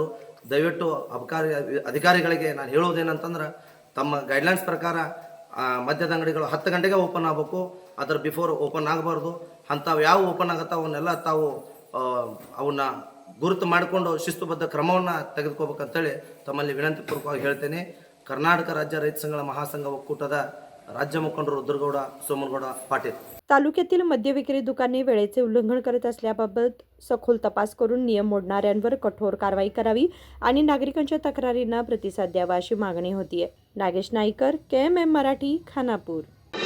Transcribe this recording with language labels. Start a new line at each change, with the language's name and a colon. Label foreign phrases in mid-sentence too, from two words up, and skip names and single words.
Kannada: ದಯವಿಟ್ಟು ಅಬಕಾರಿ ಅಧಿಕಾರಿಗಳಿಗೆ ನಾನು ಹೇಳೋದೇನಂತಂದ್ರೆ, ತಮ್ಮ ಗೈಡ್ಲೈನ್ಸ್ ಪ್ರಕಾರ ಮದ್ಯದ ಅಂಗಡಿಗಳು 10 ಗಂಟೆಗೆ ಓಪನ್ ಆಗಬೇಕು. ಅದರ ಬಿಫೋರ್ ಓಪನ್ ಆಗಬಾರ್ದು. ಅಂಥವು ಯಾವ ಓಪನ್ ಆಗುತ್ತೋ ಅವನ್ನೆಲ್ಲ ತಾವು ಅವನ್ನ ಗುರುತು ಮಾಡಿಕೊಂಡು ಶಿಸ್ತುಬದ್ಧ ಕ್ರಮವನ್ನು ತೆಗೆದುಕೋಬೇಕಂತೇಳಿ ತಮ್ಮಲ್ಲಿ ವಿನಂತಿಪೂರ್ವಕವಾಗಿ ಹೇಳ್ತೇನೆ. ಕರ್ನಾಟಕ ರಾಜ್ಯ ರೈತ ಸಂಘಗಳ ಮಹಾಸಂಘ ಒಕ್ಕೂಟದ
Marathi: राज्य मुखंड
Kannada: रुद्रगौड सोमनगौड पाटील.
Marathi: तालुक्यातील मद्य विक्री दुकाने वेळेचे उल्लंघन करत असल्याबाबत सखोल तपास करून नियम मोडणाऱ्यांवर कठोर कारवाई करावी आणि नागरिकांच्या तक्रारींना प्रतिसाद द्यावा अशी मागणी होतीये. नागेश नाईकर, KMM मराठी, खानापूर.